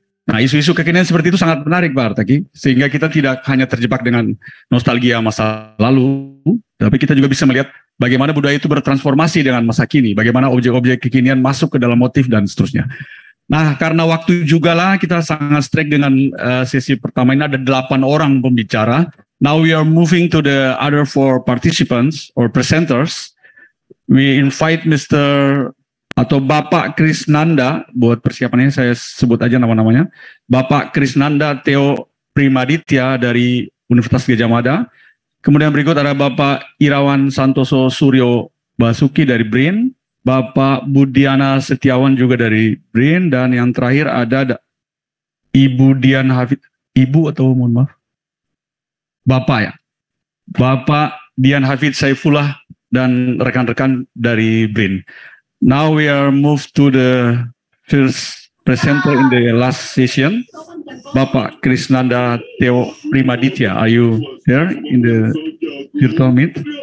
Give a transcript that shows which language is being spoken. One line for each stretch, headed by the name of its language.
Indonesian: Nah, isu-isu kekinian seperti itu sangat menarik Pak Artaki, sehingga kita tidak hanya terjebak dengan nostalgia masa lalu, tapi kita juga bisa melihat bagaimana budaya itu bertransformasi dengan masa kini, bagaimana objek-objek kekinian masuk ke dalam motif dan seterusnya. Nah, karena waktu juga lah, kita sangat strike dengan sesi pertama ini ada 8 orang pembicara.
English: Now we are moving to the other 4 participants or presenters. We invite Mr.
Indonesian: atau Bapak Krisnanda, buat persiapannya saya sebut aja nama-namanya, Bapak Krisnanda Theo Primaditya dari Universitas Gadjah Mada. Kemudian berikut ada Bapak Irawan Santoso Suryo Basuki dari BRIN, Bapak Budiana Setiawan juga dari BRIN, dan yang terakhir ada Ibu Dian Hafid, Ibu atau mohon maaf, Bapak ya, Bapak Dian Hafid Saifullah dan rekan-rekan dari BRIN.
English: Now we are moved to the first presenter in the last session, Bapak Krisnanda Theo Primaditya. Are you there in the virtual meet?